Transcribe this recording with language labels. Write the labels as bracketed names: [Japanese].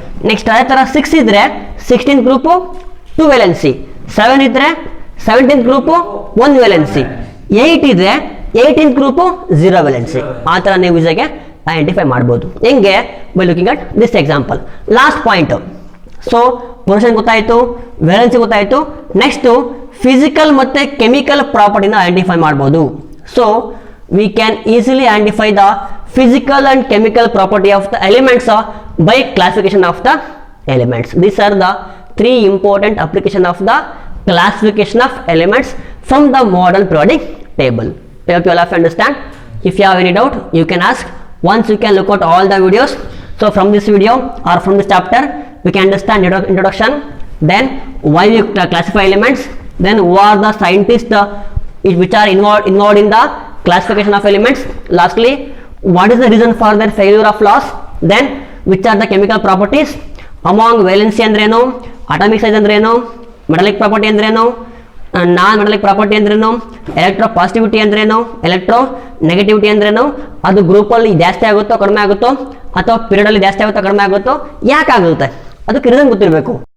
[Kannada] Next ಅದೇ ಥರ 6 ಇದ್ರೆ 16th ಗ್ರೂಪು 2 ವೇಲೆನ್ಸಿ, 7 ಇದ್ರೆ 17th ಗ್ರೂಪು 1 ವೇಲೆನ್ಸಿ, 8 ಇದ್ರೆ 18th ಗ್ರೂಪು 0 ವೇಲೆನ್ಸಿ. ಆ ಥರ ನೀವು ಈಸಿಯಾಗಿ ಐಡೆಂಟಿಫೈ ಮಾಡ್ಬೋದು. ಹೆಂಗೆ? [English] By looking at this example. [Kannada] Last point. So position ಗೊತ್ತಾಯಿತು, ವೇಲೆನ್ಸಿ ಗೊತ್ತಾಯಿತು. ನೆಕ್ಸ್ಟು ಫಿಸಿಕಲ್ ಮತ್ತು ಕೆಮಿಕಲ್ ಪ್ರಾಪರ್ಟಿನ ಐಡೆಂಟಿಫೈ ಮಾಡ್ಬೋದು. [English] So we can easily identify the physical and chemical property of the elements by classification of the elements. These are the 3 important application of the classification of elements from the modern periodic table. I hope you all have understand. If you have any doubt, you can ask. Once you can look at all the videos. So from this video or from this chapter, we can understand introduction, then why we classify elements, then who are the scientists which are involved in the classification of elements. Lastly, what is the reason for their failure of loss, then which are the chemical properties, among valency [Kannada] ಅಂದ್ರೇನು, atomic size ಅಂದ್ರೇನು, metallic property ಅಂದ್ರೇನು, ನಾನ್ metallic property ಅಂದ್ರೇನು, electro positivity ಅಂದ್ರೇನು, electro negativity ಅಂದ್ರೇನು, ಅದು ಗ್ರೂಪಲ್ಲಿ ಜಾಸ್ತಿ ಆಗುತ್ತೋ ಕಡಿಮೆ ಆಗುತ್ತೋ ಅಥವಾ ಪೀರಿಯಡಲ್ಲಿ ಜಾಸ್ತಿ ಆಗುತ್ತೋ ಕಡಿಮೆ ಆಗುತ್ತೋ, ಯಾಕೆ ಆಗುತ್ತೆ ಅದಕ್ಕೆ ರೀಸನ್ ಗೊತ್ತಿರಬೇಕು.